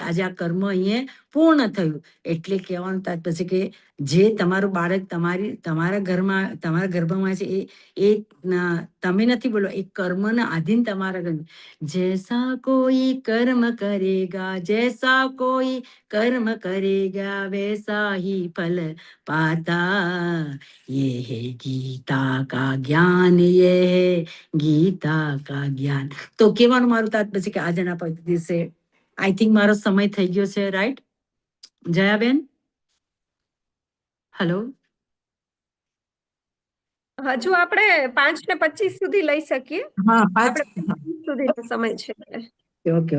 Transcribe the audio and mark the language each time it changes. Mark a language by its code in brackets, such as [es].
[gu] આજે આ કર્મ અહીંયા પૂર્ણ થયું. એટલે કહેવાનું તાત્પર્ય છે કે જે તમારું બાળક તમારા ઘરમાં, તમારા ગર્ભમાં છે એ તમે નથી બોલો, એ કર્મના આધીન તમારા ઘર. [hi] જૈસા કોઈ કર્મ કરેગા, જૈસા કોઈ કર્મ કરેગા, વૈસા હી ફલ પાતા. ये है गीता का ज्ञान, ये है ગીતા કા જ્ઞાન. [gu] તો કહેવાનું મારું તાત્પર્ય છે કે આજના પવિત્ર દિવસે આઈ થિંક મારો સમય થઈ ગયો છે. રાઈટ જયાબેન? હેલો? હજુ આપણે 5:25 સુધી લઈ શકીએ. હા, આપણે 5 સુધીનો સમય છે.